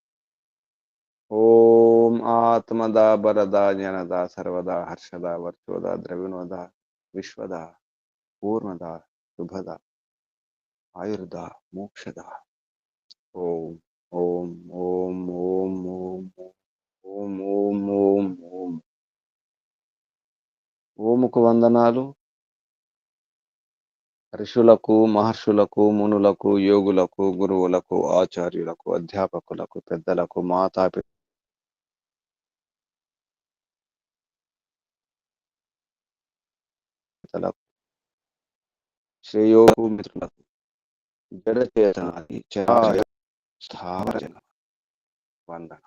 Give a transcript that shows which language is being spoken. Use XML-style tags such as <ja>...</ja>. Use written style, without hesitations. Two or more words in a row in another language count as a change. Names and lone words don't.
<sa>ओम आत्मदा, बरदा, ज्ञानदा, सर्वदा, हर्षदा, वर्चोदा, द्रविणोदा, विश्वदा, पूर्णदा, शुभदा, आयुर्दा, मोक्षदा। ओम ओम ओम ओम ओम ओम ओम ओम ओम।</sa> <te>ఓముకు వందనాలు. ఋషులకు, మహర్షులకు, మునులకు, యోగులకు, గురువులకు, ఆచార్యులకు, అధ్యాపకులకు, పెద్దలకు, మాతాపితలకు, శ్రేయోగు మిత్రులకు, జడచేతనాది చరాచర స్థావర జన వందన.</te>